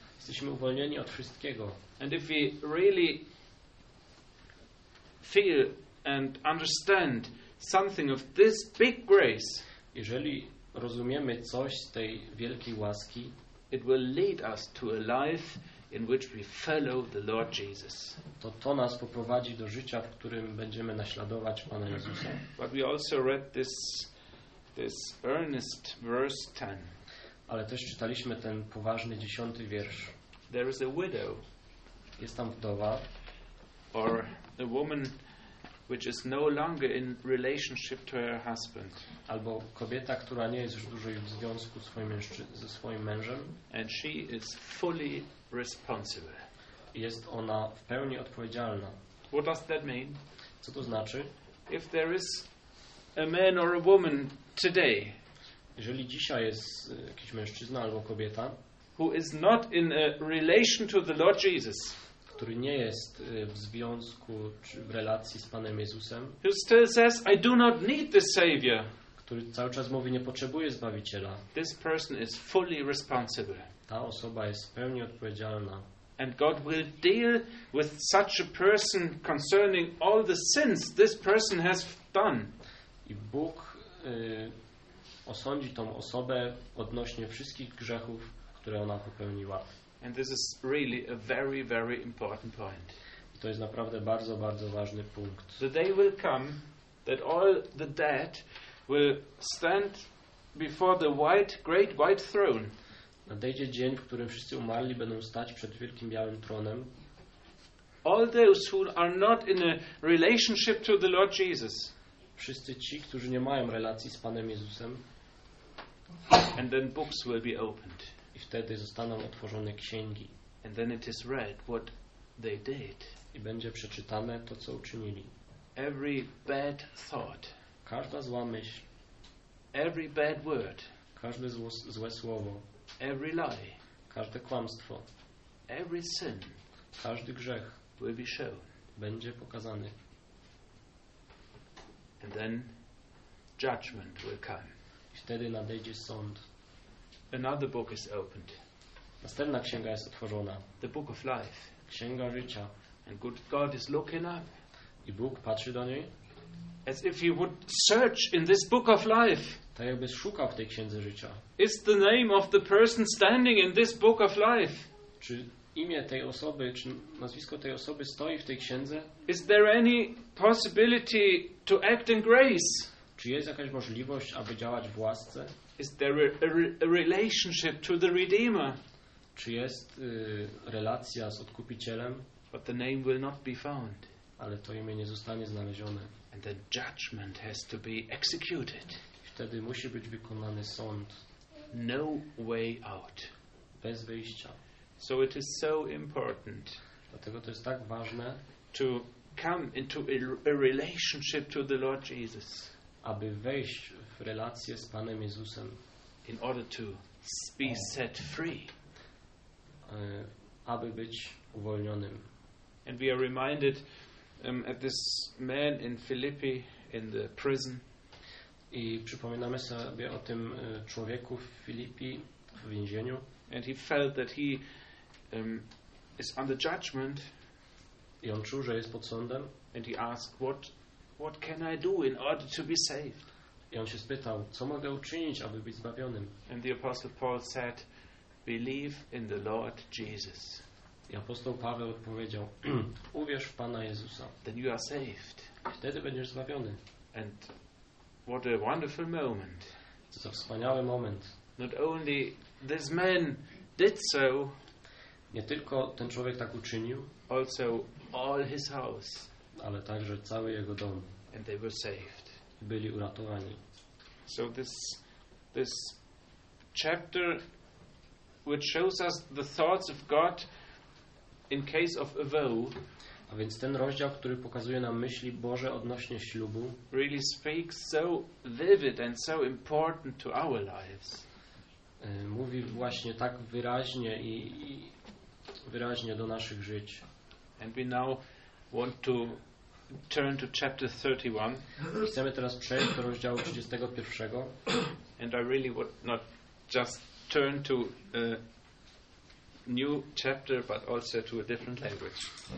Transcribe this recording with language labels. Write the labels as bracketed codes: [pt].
[pl] Jesteśmy uwolnieni od wszystkiego. [en] And if we really feel and understand something of this big grace, [pl] jeżeli rozumiemy coś z tej wielkiej łaski, [en] it will lead us to a life in which we follow the Lord Jesus. [pl] To nas poprowadzi do życia, w którym będziemy naśladować Pana Jezusa. [en] But we also read this earnest verse 10. [pl] Ale też czytaliśmy ten poważny 10 wiersz. [en] There is a widow. [pl] Jest tam wdowa. [en] Or a woman which is no longer in relationship to her husband. [pl] Albo kobieta, która nie jest już dłużej w związku ze swoim mężem. [en] And she is fully responsible. [pl] Jest ona w pełni odpowiedzialna. [en] What does that mean? [pl] Co to znaczy? [en] If there is a man or a woman today, [pl] jeżeli dzisiaj jest jakiś mężczyzna albo kobieta, [en] who is not in a relation to the Lord Jesus, [pl] który nie jest w związku czy w relacji z Panem Jezusem, [en] who still says, I do not need the Savior, [pl] który cały czas mówi, nie potrzebuje Zbawiciela, [en] this person is fully responsible. [pl] Ta osoba jest w pełni odpowiedzialna. [en] And God will deal with such a person concerning all the sins this person has done. [pl] I Bóg osądzi tą osobę odnośnie wszystkich grzechów, które ona popełniła. [en] And this is really a very, very important point. [pl] I to jest naprawdę bardzo, bardzo ważny punkt. [en] The day will come that all the dead will stand before the white, great white throne. [pl] Nadejdzie dzień, w którym wszyscy umarli będą stać przed wielkim białym tronem. [en] All those who are not in a relationship to the Lord Jesus. [pl] Wszyscy ci, którzy nie mają relacji z Panem Jezusem. [en] And then books will be opened. [pl] I wtedy zostaną otworzone księgi. [en] And then it is read what they did. [pl] I będzie przeczytane to, co uczynili. [en] Every bad thought. [pl] Każda zła myśl. [en] Every bad word. [pl] Każde złe słowo. [en] Every lie. [pl] Każde kłamstwo. [en] Every sin. [pl] Każdy grzech. [en] Will be shown. [pl] Będzie pokazany. [en] And then judgment will come. [pl] I wtedy nadejdzie sąd. [en] Another book is opened. [pl] Następna księga jest otworzona. [en] The book of life. [pl] Księga życia. [en] And good God is looking up. [pl] I Bóg patrzy do niej. [en] As if he would search in this book of life. [pl] Tak jakby szukał w tej księdze życia. [en] Is the name of the person standing in this book of life? [pl] Czy imię tej osoby, czy nazwisko tej osoby stoi w tej księdze? [en] Is there any possibility to act in grace? [pl] Czy jest jakaś możliwość, aby działać w łasce? [en] Is there a relationship to the Redeemer? [pl] Czy jest relacja z Odkupicielem? [en] But the name will not be found. [pl] Ale to imię nie zostanie znalezione. [en] And the judgment has to be executed. [pl] Wtedy musi być wykonany sąd. [en] No way out. [pl] Bez wyjścia. [en] So it is so important. [pl] Dlatego to jest tak ważne. [en] To come into a relationship to the Lord Jesus. [pl] Aby wejść w relację z Panem Jezusem. [en] In order to be set free. [pl] Aby być uwolnionym. [en] And we are reminded at this man in Philippi in the prison. [pl] I przypominamy sobie o tym człowieku w Filipii w więzieniu. [en] And he felt that he is under judgment. [pl] I on czuł, że jest pod sądem. [en] And he asked, what can I do in order to be saved? [pl] I on się spytał, co mogę uczynić, aby być zbawionym. [en] And the apostle Paul said, believe in the Lord Jesus. [pl] I apostoł Paweł odpowiedział, uwierz w Pana Jezusa. [en] Then you are saved. [pl] Wtedy będziesz zbawiony. [en] And what a wonderful moment. [pl] Co za wspaniały moment. [en] Not only this man did so. [pl] Nie tylko ten człowiek tak uczynił. [en] Also all his house. [pl] Ale także cały jego dom. [en] And they were saved. [pl] I byli uratowani. [en] So this chapter, which shows us the thoughts of God in case of a vow. [pl] A więc ten rozdział, który pokazuje nam myśli Boże odnośnie ślubu, [en] really speaks so vivid and so important to our lives. [pl] Mówi właśnie tak wyraźnie i wyraźnie do naszych żyć. [en] And we now want to turn to chapter 31. [pl] Chcemy teraz przejść do rozdziału 31. [en] And I really would not just turn to a new chapter, but also to a different language.